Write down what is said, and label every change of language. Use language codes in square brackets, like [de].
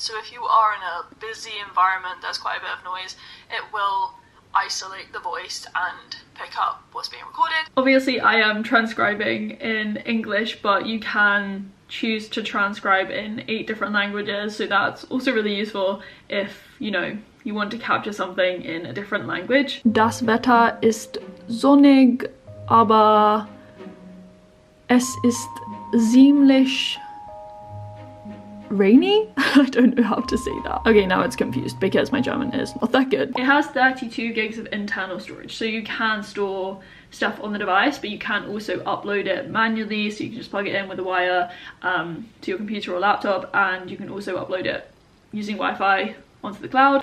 [en] So if you are in a busy environment, there's quite a bit of noise, it will isolate the voice and pick up what's being recorded. Obviously I am transcribing in English, but you can choose to transcribe in 8 different languages, so that's also really useful if, you know, you want to capture something in a different language. [de] Das Wetter ist sonnig, aber es ist ziemlich [en] rainy? I don't know how to say that. Okay, now it's confused because my German is not that good. It has 32 gigs of internal storage, so you can store stuff on the device, but you can also upload it manually, so you can just plug it in with a wire to your computer or laptop, and you can also upload it using Wi-Fi onto the cloud.